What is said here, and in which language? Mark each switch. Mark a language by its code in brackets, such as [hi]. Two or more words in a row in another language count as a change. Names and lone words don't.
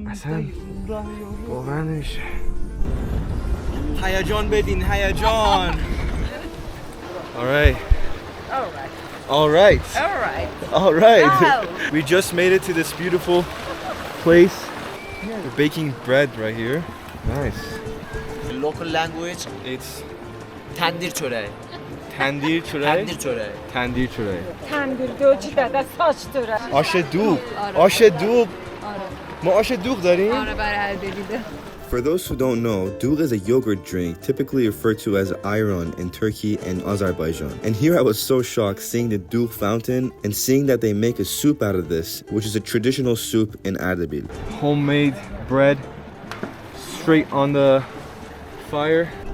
[az] Hayacan bedin, hayacan. [en] All right. All right. All right. We just made it to this beautiful place. We're baking bread right here. Nice. The local language, It's [az] tandir çöreği. tandir çöreği. Tandir çöreği. Tandir çöreği. [fa] تندور دوچی داده ساچ داره. آش دوغ. آش دوغ. ما آش دوغ داریم؟ آره برای اردبیله. [en] For those who don't know, doogh is a yogurt drink typically referred to as ayran in Turkey and Azerbaijan. And here I was so shocked seeing the doogh fountain and seeing that they make a soup out of this, which is a traditional soup in Ardabil. Homemade bread straight on the fire.